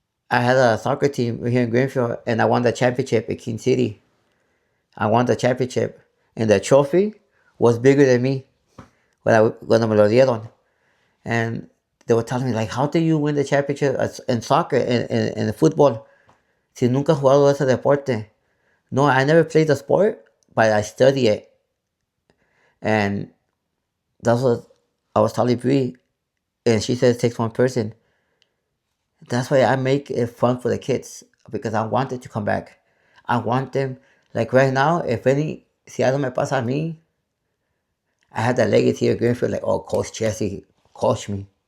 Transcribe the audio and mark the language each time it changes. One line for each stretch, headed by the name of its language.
English: I had a soccer team here in Greenfield, and I won the championship in King City. I won the championship, and the trophy was bigger than me when
Spanish: me lo dieron.
English: And they were telling me, like, how did you win the championship in soccer and in football?
Spanish: Si nunca he jugado ese deporte.
English: No, I never played the sport, but I study it. And that's what I was telling Bree. And she said it takes one person. That's why I make it fun for the kids, because I want them to come back. I want them, like right now,
Spanish: si algo me pasa a mí,
English: I had that legacy of Greenfield, like, oh, Coach Jesse, coach me.